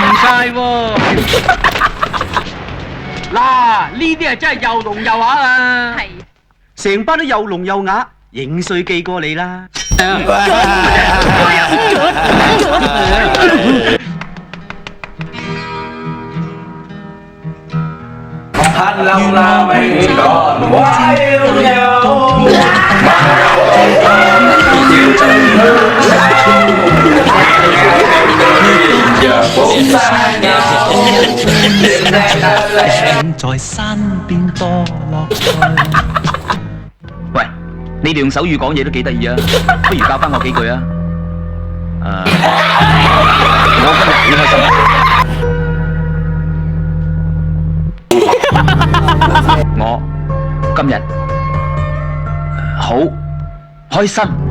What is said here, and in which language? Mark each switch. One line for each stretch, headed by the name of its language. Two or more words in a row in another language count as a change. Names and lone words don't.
Cantonese: 喎。嗱，呢啲係真係又聾又啞啊！係成班都又聾又啞，影衰記過你啦。
Vietnamese: thanh long la mình còn quá yêu nhau mà giờ cũng xa nhau đêm nay đã lẽ
Cantonese: 在山邊多樂趣。喂，你哋用手語講嘢都幾得意啊，不如教翻我幾句啊。我今日好開心。我今日好開心。